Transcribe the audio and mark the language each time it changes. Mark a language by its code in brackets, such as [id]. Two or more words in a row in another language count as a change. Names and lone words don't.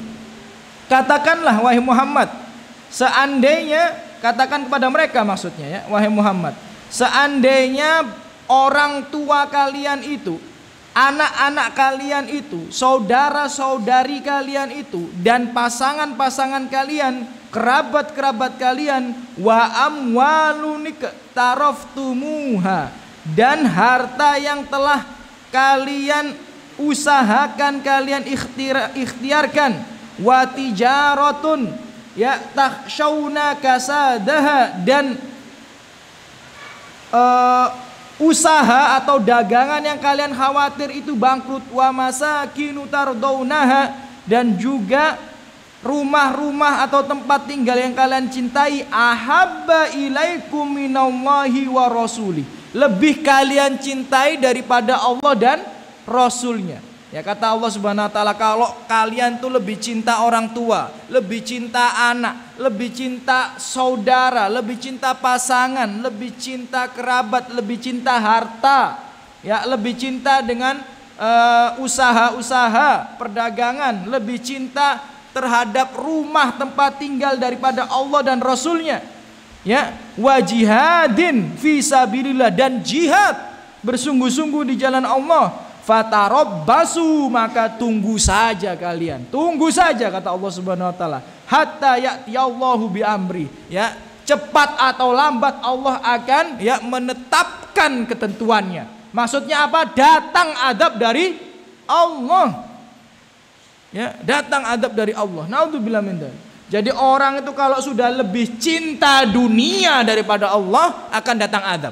[id] Katakanlah wahai Muhammad, seandainya, katakan kepada mereka maksudnya ya, wahai Muhammad, seandainya orang tua kalian itu, anak-anak kalian itu, saudara-saudari kalian itu, dan pasangan-pasangan kalian, kerabat-kerabat kalian, [ar] وأموال اقترفتموها, [id] dan harta yang telah kalian usahakan, kalian ikhtiarkan, [ar] وتجارة يا تخشون كسادها, [id] dan usaha atau dagangan yang kalian khawatir itu bangkrut, [ar] ومساكن ترضونها, [id] dan juga rumah-rumah atau tempat tinggal yang kalian cintai, [ar] أحب إليكم من الله ورسوله, [id] lebih kalian cintai daripada Allah dan Rasulnya. Ya, kata Allah [ar] سبحانه وتعالى, [id] kalau kalian tuh lebih cinta orang tua, lebih cinta anak, lebih cinta saudara, lebih cinta pasangan, lebih cinta kerabat, lebih cinta harta, ya, lebih cinta dengan usaha-usaha perdagangan, lebih cinta terhadap rumah tempat tinggal daripada Allah dan Rasulnya, ya, [ar] وجهاد في سبيل الله, [id] dan jihad bersungguh-sungguh di jalan Allah, fatarabbasu, maka tunggu saja kalian, tunggu saja kata Allah [ar] سبحانه وتعالى, حتى يأتي الله بأمره, [id] ya, cepat atau lambat Allah akan ya menetapkan ketentuannya. Maksudnya apa? Datang adab dari Allah. Ya, datang adab dari Allah. [ar] نعوذ بالله من ذلك. [id] Jadi orang itu kalau sudah lebih cinta dunia daripada Allah, akan datang adab.